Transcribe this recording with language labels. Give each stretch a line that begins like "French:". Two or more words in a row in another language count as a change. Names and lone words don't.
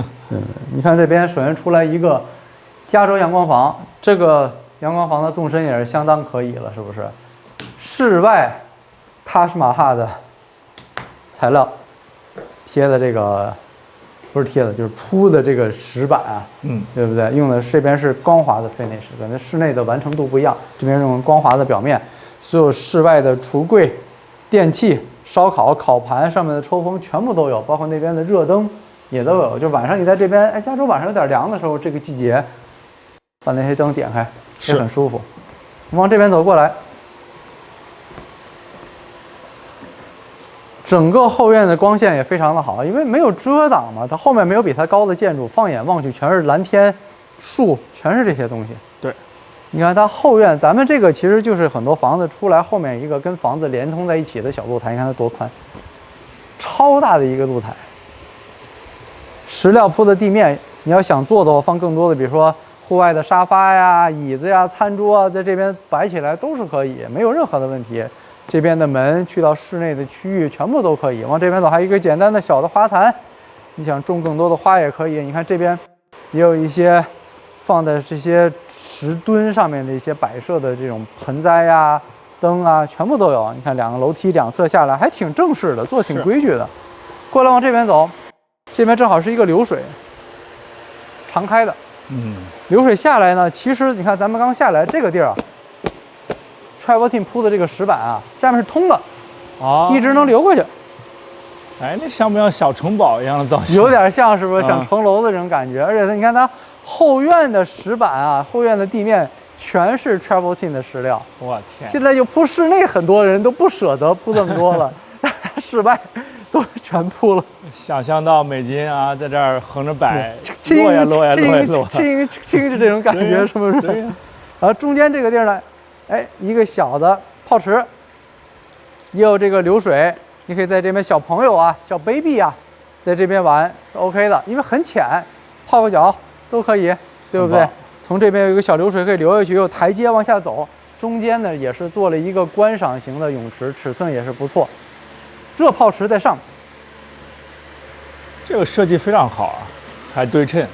Chinese: 你看這邊，首先出來一個加州陽光房，這個陽光房的縱深也是相當可以了，是不是？室外塔什馬哈的材料貼的這個。不是貼的，就是鋪的這個石板啊，對不對？用的這邊是光滑的 finish，跟室內的完成度不一樣。這邊用光滑的表面，所有室外的櫥櫃、電器、燒烤、烤盤上面的抽風全部都有，包括那邊的熱燈也都有。就晚上你在這邊，哎，加州晚上有點涼的時候，這個季節把那些燈點開也很舒服。往這邊走過來， 整個後院的光線也非常的好，因為沒有遮擋嘛，它後面沒有比它高的建築，放眼望去全是藍天、樹，全是這些東西。對，你看它後院，咱們這個其實就是很多房子出來後面一個跟房子連通在一起的小露台，你看它多寬，超大的一個露台。石料鋪的地面，你要想坐的話，放更多的，比如說戶外的沙發呀、椅子呀、餐桌啊，在這邊擺起來都是可以，沒有任何的問題。這邊的門去到室內的區域全部都可以。往這邊走還有一個簡單的小的花壇，你想種更多的花也可以。你看這邊也有一些放在這些石墩上面的一些擺設的這種盆栽呀、燈啊，全部都有。你看2個樓梯2側下來還挺正式的，做挺規矩的。過來往這邊走，這邊正好是一個流水，常開的。流水下來呢，其實你看咱們剛下來這個地兒啊 ，Travertine 鋪的這個石板啊，下面是通的，一直能流過去。哎，那像不像小城堡一樣的造型？有點像，是不是像城樓的这种感觉？而且你看它後院的石板啊，后院的地面全是 Travertine 的石料。我天！现在就铺室内，很多人都不舍得铺这么多了，室外都全铺了。想象到美金啊，在这儿横着摆，落呀落呀落呀落，轻着这种感觉，是不是？对呀。然后中间這個地兒呢，哎，一個小的泡池，也有這個流水，你可以在這邊小朋友啊、小 baby 啊，在這邊玩是 OK 的，因為很淺，泡個腳都可以，對不對？從這邊有一個小流水可以流下去，有台階往下走，中間呢也是做了一個觀賞型的泳池，尺寸也是不錯，熱泡池在上面。這個設計非常好啊，還對稱，